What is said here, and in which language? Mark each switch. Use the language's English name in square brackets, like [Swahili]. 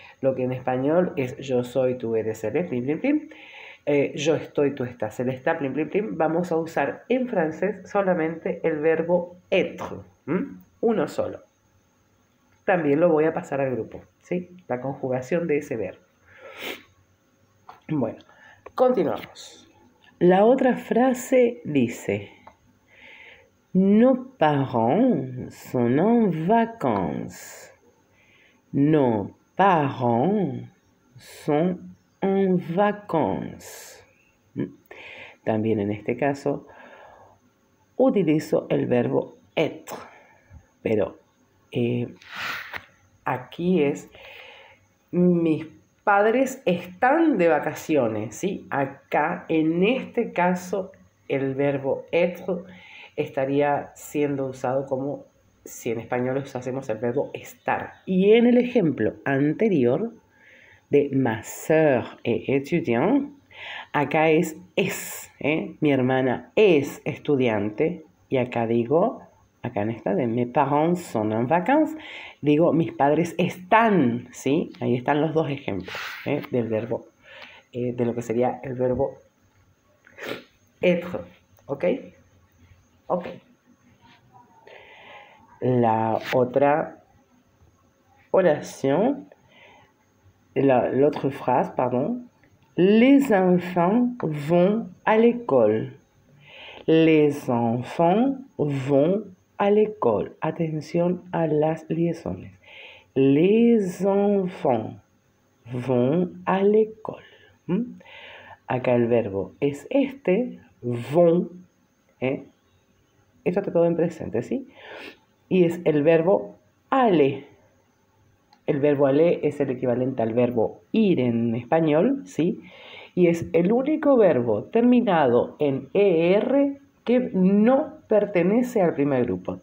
[Spanish] Lo que en español es yo soy, tú eres, él es, plim, plim, plim. Yo estoy, tú estás, él está, plim, plim, plim. Vamos a usar en francés solamente el verbo être, uno solo. También lo voy a pasar al grupo, ¿sí? La conjugación de ese verbo. Bueno, continuamos. La otra frase dice: [French] Nos parents sont en vacances. Nos parents sont en vacances. [Spanish] También en este caso utilizo el verbo être, pero aquí es mis padres están de vacaciones, ¿sí? Acá, en este caso, el verbo être estaría siendo usado como si en español usásemos el verbo estar. Y en el ejemplo anterior de [French] ma sœur est étudiante, [Spanish] acá es, mi hermana es estudiante, y acá digo, acá en esta de [French] mes parents sont en vacances, [Spanish] digo mis padres están, ¿sí? Ahí están los dos ejemplos del verbo, de lo que sería el verbo être, ¿ok? Ok. La otra oración, [French] l'autre phrase, pardon, les enfants vont à l'école. Les enfants vont à l'école. [Spanish] Atención a las liaisons. [French] Les enfants vont à l'école. [Spanish] Acá el verbo es vont. Esto está todo en presente, ¿sí? Y es el verbo aller. El verbo aller es el equivalente al verbo ir en español, ¿sí? Y es el único verbo terminado en ER que no pertenece al primer grupo.